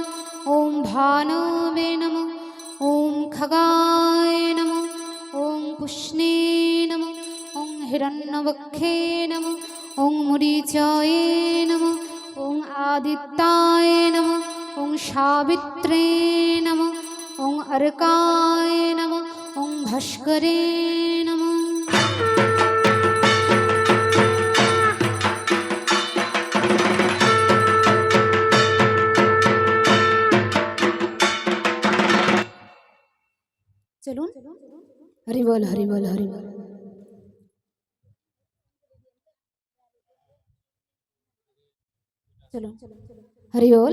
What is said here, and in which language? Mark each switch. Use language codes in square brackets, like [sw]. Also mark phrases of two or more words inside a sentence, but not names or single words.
[sa] ओम भानवे नमः, ओम खगाय नमः, ओम पुष्णे नमः, ओम हिरण्यवक्षे नमः, ओम मुरीचाय नमः, ओम आदित्याय नमः, ओम सावित्रे नमः, ओम अर्काय नमः, ओम भास्करे नमः। [bn] চলুন, হরি বল, হরি বল, হরি বল। চলুন, হরি বল।